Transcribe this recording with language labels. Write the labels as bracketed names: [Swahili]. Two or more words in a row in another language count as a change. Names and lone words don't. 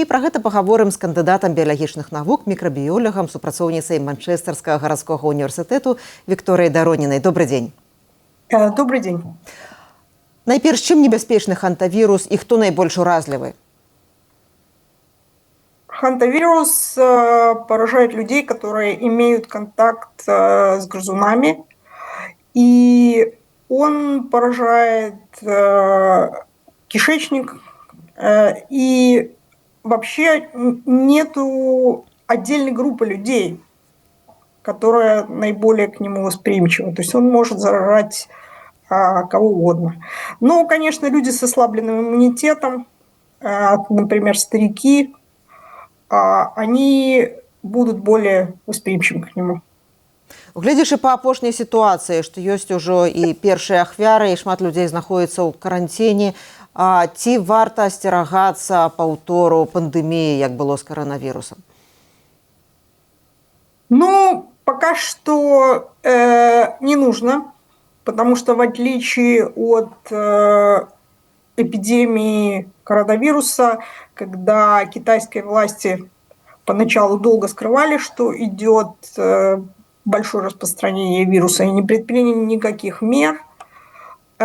[Belarusian] Пра гэта пагаворым з кандыдатам біялагічных навук, мікрабіёлагам, супрацоўніцай Манчестэрскага гарадскога універсітэту Вікторыяй Даронінай. Добрый дзень. Добрый дзень. Найперш, чым небяспечны хантавірус і хто найбольш уразлівы? [Russian] Хантавирус поражает людей, которые имеют контакт с грызунами, и он поражает кишечник, и вообще нету отдельной группы людей, которая наиболее к нему восприимчива. То есть он может заражать кого угодно. Но, конечно, люди с ослабленным иммунитетом, например, старики, они будут более восприимчивы к нему. [Belarusian] Гледзячы па апошняй сітуацыі, што ёсць ужо і першыя ахвяры, і шмат людзей знаходзіцца ў каранціне, ці варта асцерагацца паўтору пандэміі, як было з коронавірусом? Ну, [Russian] пока что не нужно, потому что в отличие от эпидемии коронавируса, когда китайские власти поначалу долго скрывали, что идет большое распространение вируса, и не предприняли никаких мер.